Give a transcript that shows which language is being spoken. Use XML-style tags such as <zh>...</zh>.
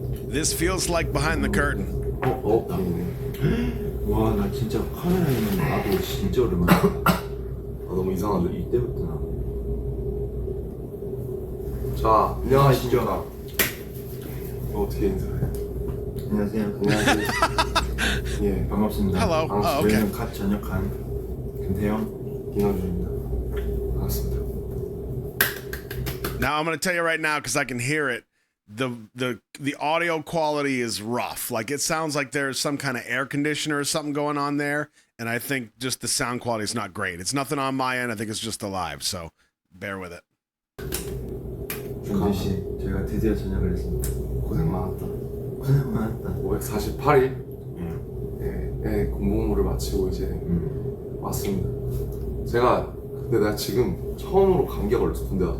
<en>This feels like behind the curtain.</en> <ko>됐네. 와, 나 진짜 카메라 있는 거 나도 진짜 오랜만이야. 아, 너무 이상한데? 이때부터 자, 안녕하십니까. 어떻게 인사해? 안녕하세요. 안녕하세요. 예, 반갑습니다.</ko> <en>Hello. Oh, okay.</en> <ko>저희는 갓 전역한 김태형, 김남준입니다. 반갑습니다.</ko> <en>Now I'm going to tell you right now because I can hear it. The audio quality is rough. Like it sounds like there's some kind of air conditioner or something going on there, and I think just the sound quality is not great. It's nothing on my end. I think it's just the live. So bear with it.</en> <ko>준준 씨, 저희가 드디어 전역을 했습니다. 고생 많았다. 고생 많았다. 548일? 예. 예, 공부를 마치고 이제 왔습니다. 근데 내가 지금 처음으로 감기가 걸렸어, 군대 가서.</ko>